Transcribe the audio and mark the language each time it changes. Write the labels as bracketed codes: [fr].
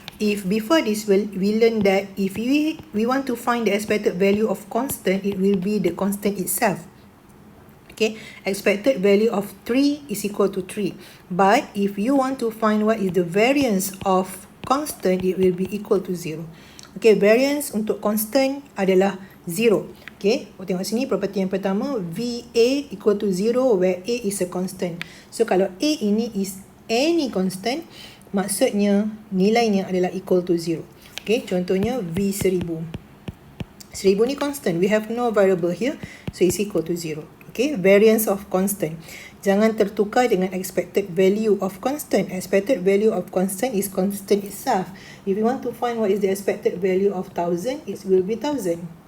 [en] If before this we learn that if we want to find the expected value of constant, it will be the constant itself. Okay, expected value of 3 is equal to 3. But if you want to find what is the variance of constant, it will be equal to 0. Okay, variance [ms] untuk [en] constant [ms] adalah [en] 0. Okay, [ms] tengok sini [en] property [ms] yang pertama, [en] VA equal to 0 where A is a constant. So [ms] kalau [en] A [ms] ini [en] is any constant, [ms] maksudnya nilainya adalah [en] equal to 0. Okay, contohnya V1000. 1000 ni constant, we have no variable here, so it's equal to 0. Okay, variance of constant. [ms] Jangan tertukar dengan [en] expected value of constant. Expected value of constant is constant itself. If you want to find what is the expected value of 1000, it will be 1000.